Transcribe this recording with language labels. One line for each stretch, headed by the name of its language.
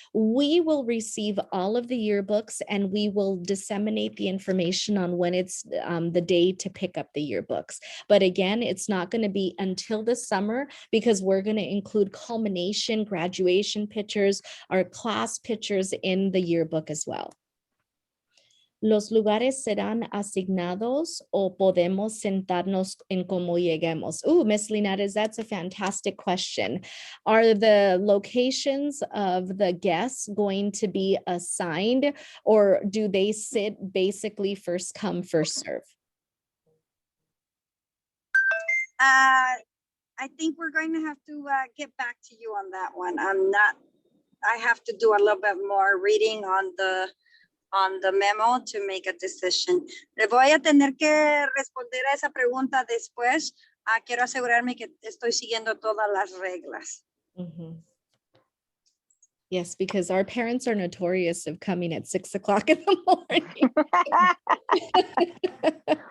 English: We will receive all of the yearbooks and we will disseminate the information on when it's the day to pick up the yearbooks. But again, it's not going to be until the summer because we're going to include culmination, graduation pictures, our class pictures in the yearbook as well.
Spanish: ¿Los lugares serán asignados o podemos sentarnos en como lleguemos?
English: Miss Linares, that's a fantastic question. Are the locations of the guests going to be assigned, or do they sit basically first come, first serve? I think we're going to have to get back to you on that one. I have to do a little bit more reading on the memo to make a decision.
Spanish: Le voy a tener que responder a esa pregunta después. Quiero asegurarme que estoy siguiendo todas las reglas. Mm-hmm.
English: Yes, because our parents are notorious of coming at 6 o'clock in the morning.